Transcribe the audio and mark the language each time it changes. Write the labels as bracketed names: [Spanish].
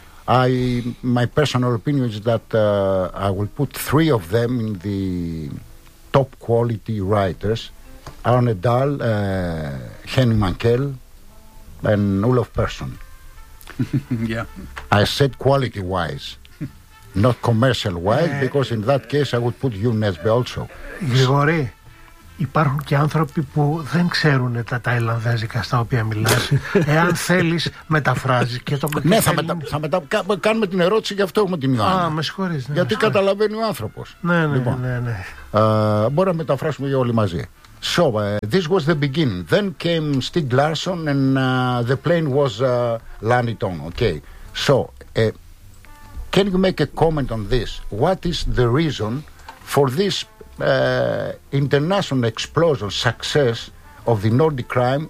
[English] My personal opinion is that I will put three of them in the top quality writers: Arne Dahl, Henny Mankell, and Olof Persson. Yeah. I said quality wise, not commercial wise, because in that case I would put you Nesbø also. [Greek] Γρηγόρη, υπάρχουν και άνθρωποι που δεν ξέρουν τα ταϊλανδέζικα στα οποία μιλάς. Εάν θέλεις, μεταφράζεις και το μεταφράζεις. Ναι, κάνουμε την ερώτηση, γι' αυτό έχουμε την Ιωάννα. Α, με συγχωρείς. Ναι, γιατί με συγχωρείς. Καταλαβαίνει ο άνθρωπος. Ναι, ναι, λοιπόν, ναι, ναι. Μπορεί να μεταφράσουμε για όλοι μαζί. [English] So, this was the beginning. Then came Stieg Larsson and the plane was Lanny Tong. Okay. So, can you make a comment on this? What is the reason for this international explosion success of the Nordic crime?